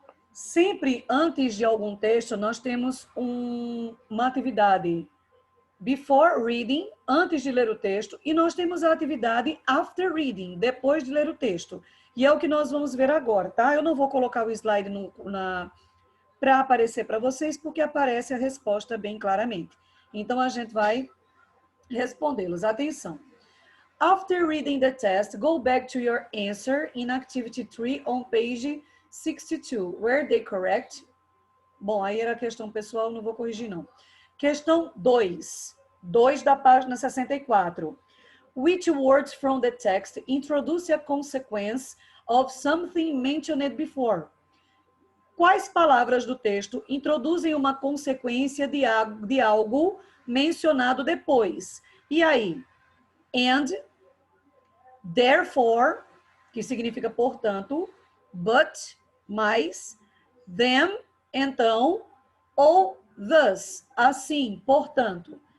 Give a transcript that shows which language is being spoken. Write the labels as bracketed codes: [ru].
[pt] Sempre antes de algum texto, nós temos uma atividade [en] before reading, [pt] antes de ler o texto, e nós temos a atividade [en] after reading, [pt] depois de ler o texto. E é o que nós vamos ver agora, tá? Eu não vou colocar o slide para aparecer para vocês, porque aparece a resposta bem claramente. Então, a gente vai respondê-los. Atenção. [en] After reading the test, go back to your answer in activity 3 on page 62. Were they correct? [pt] Bom, aí era a questão pessoal, não vou corrigir, não. Questão 2. 2 da página 64. [en] Which words from the text introduce a consequence of something mentioned before? [pt] Quais palavras do texto introduzem uma consequência de algo mencionado depois? E aí? And, therefore, que significa portanto, but, mais, then, então, ou thus, assim, portanto.